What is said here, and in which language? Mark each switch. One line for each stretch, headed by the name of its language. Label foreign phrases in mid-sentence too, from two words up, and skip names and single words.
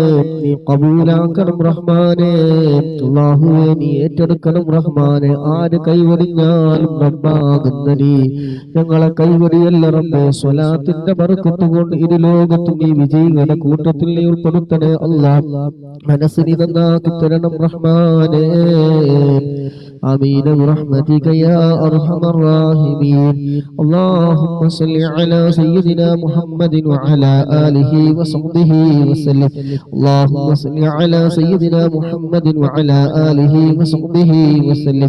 Malayalam: നീ ഖബൂലാക്കണം റഹ്മാനെ. അല്ലാഹുവേ നീ ഏറ്റെടുക്കണം റഹ്മാനെ. ആര് കൈവടിഞ്ഞാലും റബ്ബാകുന്ന നീ ഞങ്ങളെ കൈവടിയല്ല റബ്ബേ. സ്വലാത്തിന്റെ ബർക്കത്ത് കൊണ്ട് ഇരു ലോകത്തും നീ വിജയികളുടെ കൂട്ടത്തിൽ നീ ഉൾപ്പെടുത്തണേ അല്ലാഹ്. മനസ്സിനെ നന്നാക്കി തരണം റഹ്മാനെ.
Arabic: آمين برحمتك يا أرحم الراحمين. اللهم صل على سيدنا محمد وعلى آله وصحبه وسلم. اللهم صل على سيدنا محمد وعلى آله وصحبه وسلم.